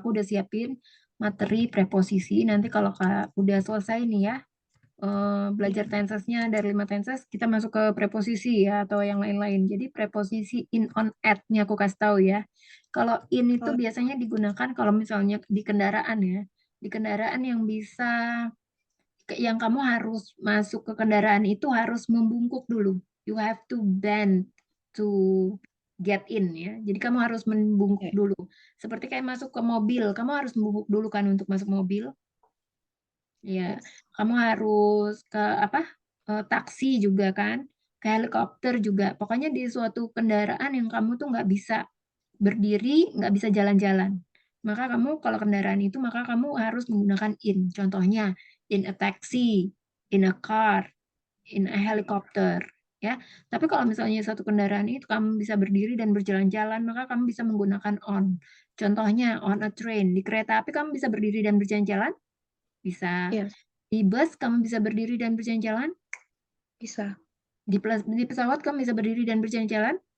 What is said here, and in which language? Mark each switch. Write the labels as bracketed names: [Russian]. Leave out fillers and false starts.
[Indonesian] Aku udah siapin materi preposisi. Nanti kalau udah selesai nih ya, belajar tensesnya dari 5 tenses, kita masuk ke preposisi ya, atau yang lain-lain. Jadi preposisi in, on, at-nya aku kasih tahu ya. Kalau in itu oh, biasanya digunakan kalau misalnya di kendaraan ya. Di kendaraan yang yang kamu harus masuk ke kendaraan itu harus membungkuk dulu. [English] You have to bend to get in ya. [Indonesian] Jadi kamu harus membungkuk [English] yeah. [Indonesian] dulu. Seperti kayak masuk ke mobil, kamu harus membungkuk dulu kan untuk masuk mobil. Ya, [English] Yes. [Indonesian] kamu harus ke apa? Taksi juga kan, ke helikopter juga. Pokoknya di suatu kendaraan yang kamu tuh nggak bisa berdiri, nggak bisa jalan-jalan. Maka kamu kalau kendaraan itu maka kamu harus menggunakan in. Contohnya [English] in a taxi, in a car, in a helicopter. [Indonesian] Ya, tapi kalau misalnya satu kendaraan itu kamu bisa berdiri dan berjalan-jalan, maka kamu bisa menggunakan on. Contohnya [English] on a train, [Indonesian] di kereta api kamu bisa berdiri dan berjalan-jalan, bisa. [English] Yes, [Indonesian] Di bus kamu bisa berdiri dan berjalan-jalan, bisa. di pesawat kamu bisa berdiri dan berjalan-jalan.